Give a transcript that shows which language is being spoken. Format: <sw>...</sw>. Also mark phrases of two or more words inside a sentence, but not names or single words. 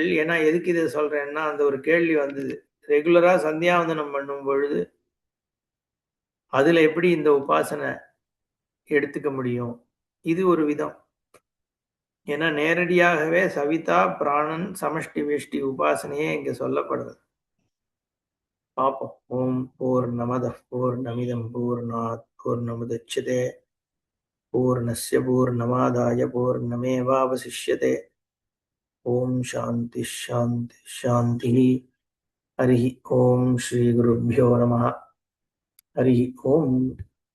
<ta>ஏன்னா எதுக்கு இதை சொல்றேன்னா, அந்த ஒரு கேள்வி வந்தது. ரெகுலரா சந்தியாவந்தனம் பண்ணும் பொழுது அதுல எப்படி இந்த உபாசனை எடுத்துக்க முடியும்? இது ஒரு விதம். ஏன்னா நேரடியாகவே சவிதா பிராணன் சமஷ்டி வேஷ்டி உபாசனையே இங்க சொல்லப்படுது.</ta> <sa>பார்ப்போம். ॐ पूर्णमदः पूर्णमिदं पूर्णात् पूर्णमुदच्यते पूर्णस्य पूर्णमादाय पूर्णमेवावशिष्यते. ॐ शान्ति शान्ति शान्ति. हरि ॐ श्री गुरुभ्यो नमः. हरि ॐ.</sa>